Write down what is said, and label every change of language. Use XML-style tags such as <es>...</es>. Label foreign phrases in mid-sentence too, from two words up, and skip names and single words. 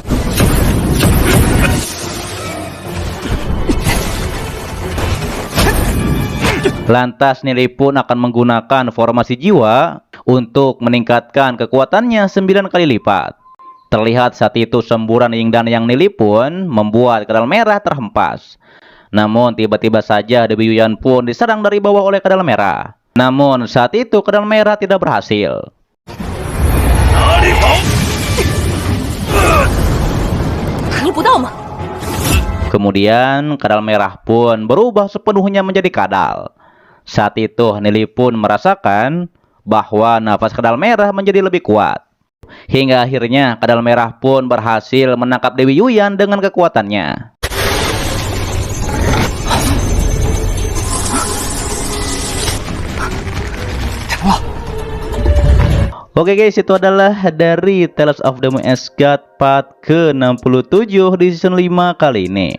<id>Lantas Nili pun akan menggunakan formasi jiwa untuk meningkatkan kekuatannya 9 kali lipat. Terlihat saat itu semburan yin dan yang Nili pun membuat kadal merah terhempas. Namun tiba-tiba saja Dewi Yuyan pun diserang dari bawah oleh kadal merah. Namun saat itu kadal merah tidak berhasil.</id> <zh>哪里跑？感应不到吗？</zh> <id>Kemudian kadal merah pun berubah sepenuhnya menjadi kadal. Saat itu Nili pun merasakan bahwa nafas kadal merah menjadi lebih kuat. Hingga akhirnya kadal merah pun berhasil menangkap Dewi Yuyan dengan kekuatannya. Oke guys, itu adalah dari Tales of the Moon God part ke-67 di season 5 kali ini.</id>